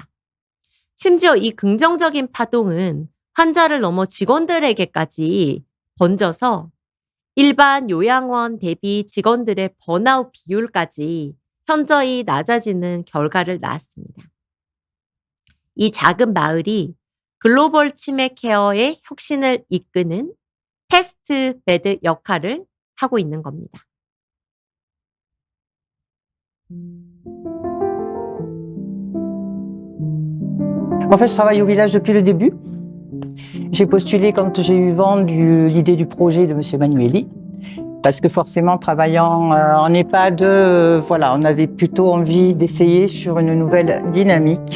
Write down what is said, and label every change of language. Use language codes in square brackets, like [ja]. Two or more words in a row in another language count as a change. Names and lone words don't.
[ko] 심지어 이 긍정적인 파동은 환자를 넘어 직원들에게까지 번져서 일반 요양원 대비 직원들의 번아웃 비율까지 현저히 낮아지는 결과를 낳았습니다. 이 작은 마을이 글로벌 치매 케어의 혁신을 이끄는 테스트 베드 역할을 하고 있는 겁니다. [fr] En fait, je travaille au village depuis le début. J'ai postulé quand j'ai eu vent de l'idée du projet de M. Manueli. Parce que forcément, travaillant en EHPAD, voilà, on avait plutôt envie d'essayer sur une nouvelle dynamique.